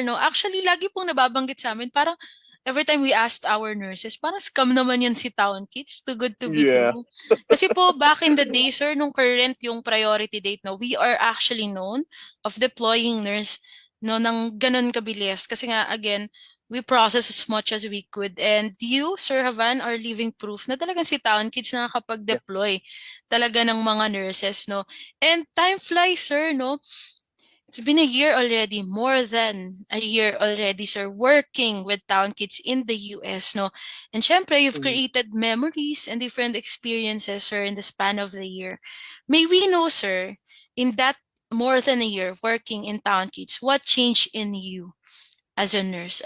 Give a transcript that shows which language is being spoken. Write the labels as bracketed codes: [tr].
[en] No, actually, [tl] lagi pong nababanggit sa amin, parang [en] every time we asked our nurses, [tl] parang scam naman yan si [en] Town Kids. Too good to be Yeah. true. Kasi po, back in the day, sir, nung current yung priority date, no, we are actually known of deploying nurse, no, [tl] ng ganun kabilis. Kasi nga, [en] again, we process as much as we could. And you, Sir Havan, are living proof [tl] na talagang [en] si Town Kids Yeah. [tl] nakakapag-deploy talaga ng mga nurses, no. [en] And time flies, sir, no. It's been a year already, more than a year already, sir, working with Town Kids in the US, no? And syempre, you've Mhm. created memories and different experiences, sir, in the span of the year. May we know, sir, in that more than a year working in Town Kids, what changed in you as a nurse?